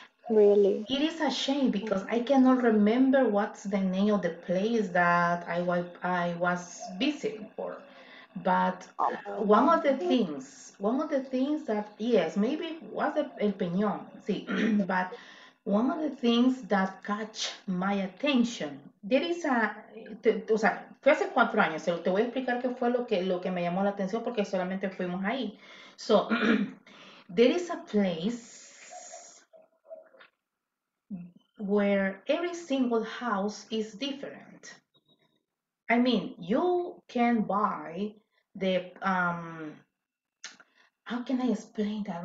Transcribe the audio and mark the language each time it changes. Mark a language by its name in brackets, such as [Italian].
[English] Really. It is a shame because I cannot remember what's the name of the place that I was visiting for. But Oh, one of the things that yes, maybe was El Peñón, see, but one of the things that catch my attention, there is [Spanish] o sea, fue hace 4 años, te voy a explicar qué fue lo que me llamó la atención porque solamente fuimos ahí. [English] So, there is a place where every single house is different. I mean, you can buy the how can I explain that?